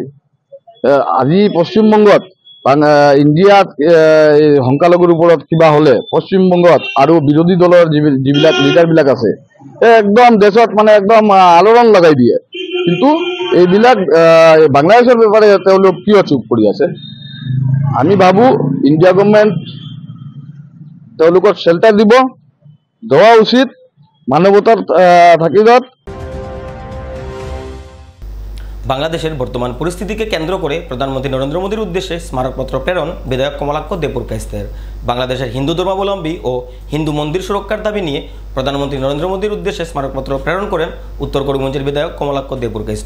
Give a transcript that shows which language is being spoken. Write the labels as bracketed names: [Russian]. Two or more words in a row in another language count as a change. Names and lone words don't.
[Assamese] আজি পশ্চিমবংগত ইণ্ডিয়াত সংখ্যালঘুৰ ওপৰত কিবা হ'লে পশ্চিমবংগত আৰু বিৰোধী দলৰ যিবিলাক লিডাৰবিলাক আছে একদম দেশত মানে একদম আলোড়ন লগাই দিয়ে। কিন্তু এইবিলাক বাংলাদেশৰ ব্যাপারে তেওঁলোক কিয় চুপ কৰি আছে? আমি ভাবোঁ ইণ্ডিয়া গভৰ্ণমেণ্ট তেওঁলোকক শেল্টাৰ দিব, দেওয়া উচিত, মানৱতাৰ থাকিলত। [Bangla] বাংলাদেশের বর্তমান পরিস্থিতিকে কেন্দ্র করে প্রধানমন্ত্রী নরেন্দ্র মোদীর উদ্দেশ্যে স্মারকপত্র প্রেরণ বিধায়ক কমলাক্ষ দেবপুরকাইস্তের। বাংলাদেশের হিন্দু ধর্মাবলম্বী ও হিন্দু মন্দির সুরক্ষার দাবি নিয়ে প্রধানমন্ত্রী নরেন্দ্র মোদীর উদ্দেশ্যে স্মারকপত্র প্রেরণ করেন উত্তর করিমগঞ্জের বিধায়ক কমলাক্ষ দেবপুরকাইস্ত।